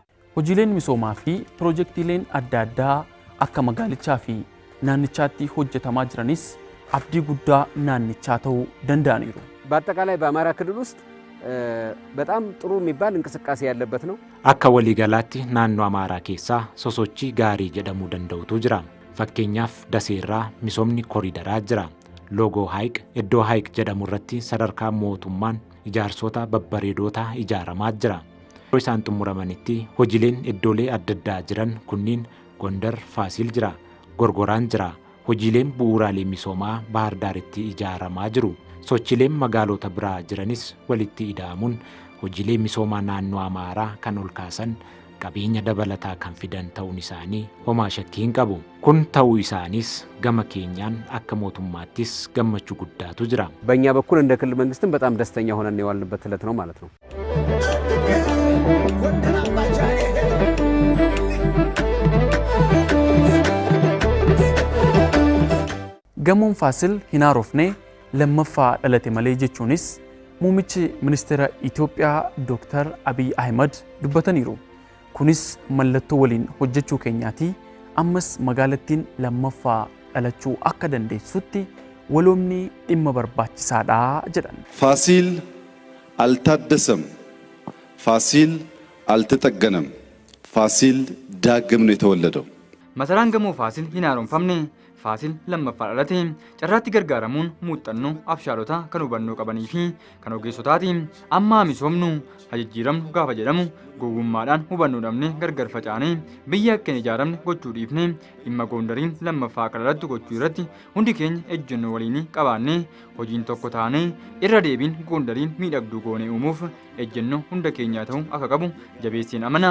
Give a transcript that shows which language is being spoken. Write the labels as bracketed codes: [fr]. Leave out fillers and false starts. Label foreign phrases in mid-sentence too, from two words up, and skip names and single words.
[om] hojiileen misoomaa fi piroojeektiileen adda addaa akka magaalichaa fi naannichaatti hojjetamaa jiranis abdii guddaa naannichaa ta'uu danda'aniiru. [am] በአጠቃላይ በአማራ ክልል ውስጥ በጣም ጥሩ የሚባል እንቅስቃሴ ያለበት ነው። [om] akka waliigalaatti naannoo amaaraa keessaa sosochii gaarii jedhamuu danda'utu jira. fakkeenyaaf daseerraa misoomni koriidaraa jira. loogoo haayiq iddoo haayiq jedhamu irratti sadarkaa mootummaan ijaarsota babbareedoota ijaaramaa jira. yeroo isaan xumuramanitti hojiileen iddoolee adda addaa jiran kunniin Gondar Faasil jira, Gorgoraan jira. hojiileen bu'uuraalee misoomaa Bahar Daaritti ijaaramaa jiru. sochiileen magaalota biraa jiranis walitti ida'amuun hojiilee misoomaa naannoo Amaaraa kan ol kaasan qabeenya dabalataa kan fidan ta'uun isaanii homaa shakkii hin qabu. kun ta'uu isaanis gama keenyaan akka mootummaattis gammachuu guddaatu jira. [am] በእኛ በኩል እንደ ክልል መንግስትም በጣም ደስተኛ ሆነን የዋልንበት ዕለት ነው ማለት ነው። [om] gamoon Faasil hin haarofne lammaffaa dhalate malee jechuunis muummichi ministeera Itoophiyaa Dr. Abiy Ahmed dubbataniiru. kunis mallattoo waliin hojjechuu keenyaati ammas magaalattiin lammaffaa dhalachuu akka dandeessutti waloomni dhimma barbaachisaadha jedhan. [am] ፋሲል አልታደሰም፣ ፋሲል አልተጠገነም፣ ፋሲል ዳግም ነው የተወለደው። [om] Masaraan gamoo Faasil hin haaromfamne. Faasil lammaffaa dhalate carraatti gargaaramuun muuxannoo abshaalota kan hubannoo qabanii fi kan ogeessotaati. Amma misoomnu hajijjiiramnu gaafa jedhamu gowwummaadhaan hubannoo dhabne gargar facaane biyya akka hin ijaaramne gochuu dhiifne dhimma Gondariin lammaffaa akka dhalattu gochuu irratti hundi keenya ejjennoo waliin qabaanne hojiin tokko taane irra deebiin Gondariin miidhagduu goonee uumuuf ejjennoo hunda keenyaa ta'uu akka qabu jabeesseen amana.